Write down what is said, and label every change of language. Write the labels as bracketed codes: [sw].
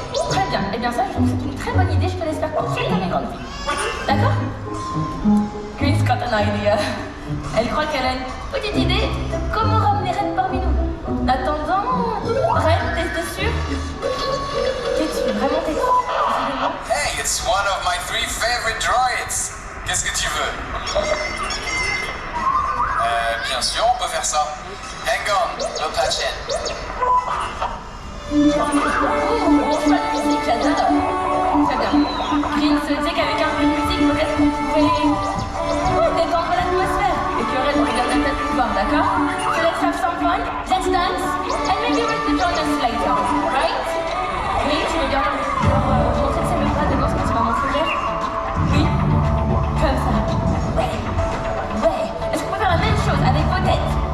[fr] Très bien. Eh bien ça, je trouve que c'est une très bonne idée. Je te laisse faire tout seul dans les grandes filles. D'accord? [en] Grace got an idea. [fr] Elle croit qu'elle a une petite idée de comment ramener Red parmi nous. En attendant, Red, t'es sûr? T'es-tu vraiment t'es? [en] Hey, it's one of my 3 favorite droids. [fr] Qu'est-ce que tu veux? Bien sûr, on peut faire ça. [en] Hang on, no patch-in. [fr] On fait de musique, j'adore. Très bien. Green se disait qu'avec un peu de musique, peut-être qu'on pouvait détendre l'atmosphère et que Red regarde peut-être nous voir, d'accord? [en] So let's have some fun, let's dance, and maybe Red will join us later, right? [fr] Green, tu veux bien leur montrer que c'est le bras devant ce que tu vas montrer? Oui? Comme ça. Ouais. Est-ce qu'on peut faire la même chose avec vos têtes?